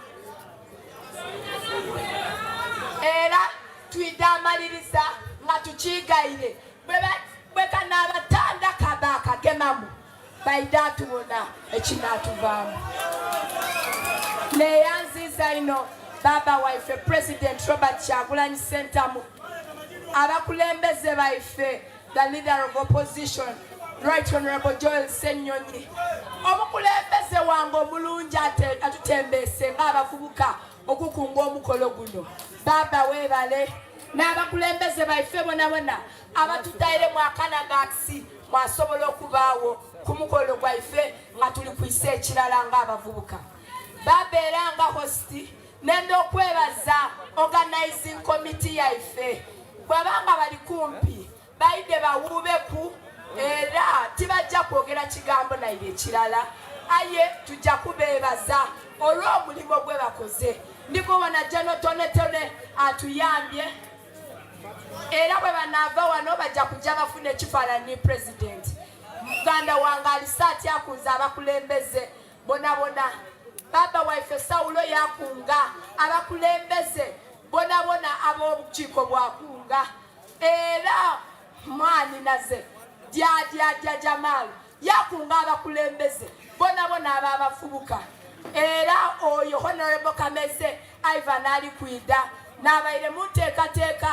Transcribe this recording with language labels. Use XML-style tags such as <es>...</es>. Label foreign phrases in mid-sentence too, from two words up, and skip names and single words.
<xog>era twidde amaliriza nga tukigaire bwekanabatanda kabakagemamu baide atubona ekinatuvaamu neyanziza ino baba waife president Robert Kyagulanyi Ssentamu abakulembeze baife</xog> <en>the leader of opposition Right Honorable</en> <xog>Joel Senyonyi omukulembeze wange omulungi atutembese ng'abavubuka okukunga omukolo guno baba webale n'abakulembeze baife bonabona abatutaire mu akanagasi mwasobola okubaawo ku mukolo gwaife nga tuli kwisa ekirala ng'abavubuka baba era nga hosti nenda okwebaza</xog> <en>organizing committee</en> <xog>yaife bwabanga bali kumpi baide bawubeku era tibajja kwogera kigambo naire ekirala aye tujja kubeebaza olw'omulimu gwe bakoze ndikubona jano tonetone atuyambye era bwe banaava wano bajja kujja bafuna ekifaananyi president muganda wange alisaati akunza abakulembeze bonabona baba waife Sawulo yakunga abakulembeze bonabona ab'obukiiko bwakunga era mwani naze dya Jamal yakunga abakulembeze bonabona ababafubuka era oyo Honorable Kameze Ivan ali kwida n'abaire mu nteekateeka</xog>